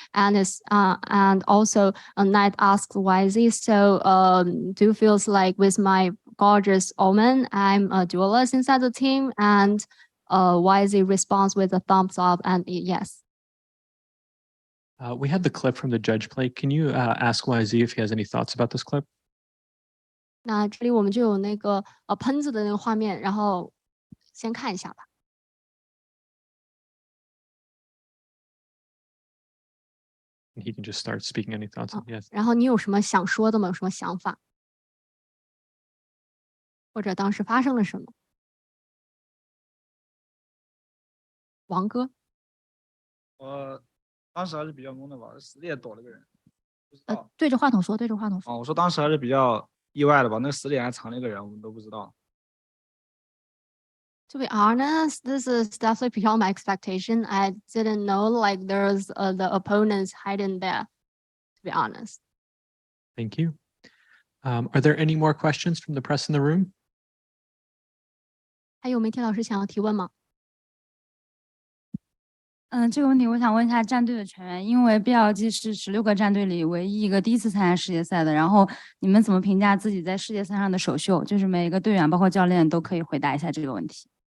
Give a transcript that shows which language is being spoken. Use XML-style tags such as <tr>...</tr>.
<en>And also Knight asked YZ, so do you feel like with my gorgeous Omen, I'm a duelist inside the team? And YZ responds with a thumbs up and yes. We had the clip from the judge play. Can you ask YZ if he has any thoughts about this clip?</en> <zh>那这里我们就有那个喷子的那个画面，然后先看一下吧。</zh> <en>He can just start speaking any thoughts. Yes.</en> <zh>然后你有什么想说的吗？有什么想法？或者当时发生了什么？王哥，我当时还是比较懵的吧，死里也躲了个人，不知道。对着话筒说，对着话筒说。哦，我说当时还是比较意外的吧，那个死里还藏了一个人，我们都不知道。</zh> <en>To be honest, this is definitely beyond my expectation. I didn't know like there's the opponents hiding there. To be honest. Thank you. Are there any more questions from the press in the room?</en> <zh>还有媒体老师想要提问吗？这个问题我想问一下战队的成员，因为 BLG 是16个战队里唯一一个第一次参加世界赛的，然后你们怎么评价自己在世界赛上的首秀？就是每一个队员包括教练都可以回答一下这个问题。</zh>